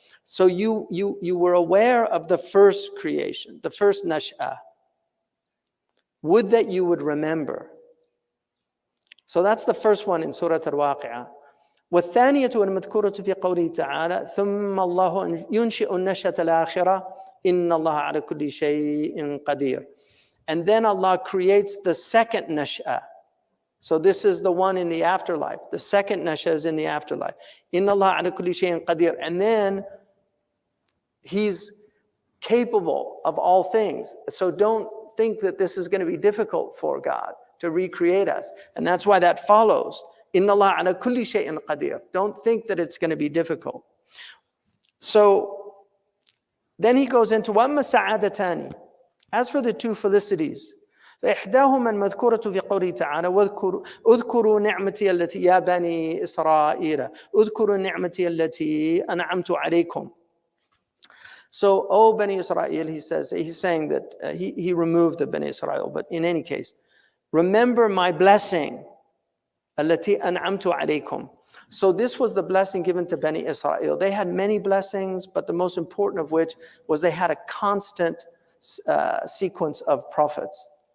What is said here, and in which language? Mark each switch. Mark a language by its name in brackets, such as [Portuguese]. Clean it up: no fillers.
[English] So you were aware of the first creation, the first nash'ah. Would that you would remember. So that's the first one in Surah Al-Waqi'ah. [Arabic] والثانية المذكورة في قوله تعالى ثم الله ينشئ النشأة الآخرة إن الله على كل شيء قدير. [English] And then Allah creates the second nash'ah. So this is the one in the afterlife. The second nash'ah is in the afterlife. [Arabic] إن الله على كل شيء قدير. [English] And then He's capable of all things. So don't think that this is going to be difficult for God to recreate us. And that's why that follows. [Arabic] Inna Allah ala kulli shay'in qadir. [English] Don't think that it's going to be difficult. So then he goes into [Arabic] وَأَمَّا السَّعَادَتَانِ. [English] As for the two felicities, [Arabic] فإحداهما المذكورة في قوله تعالى اذكروا نعمتي التي يا بني إسرائيل اذكروا نعمتي التي أنعمت عليكم. [English] So, O Bani Israel, he says, he's saying that he removed the Bani Israel, but in any case, remember my blessing, [Arabic] التي أنعمت عليكم. [English] So this was the blessing given to Bani Israel. They had many blessings, but the most important of which was they had a constant sequence of prophets.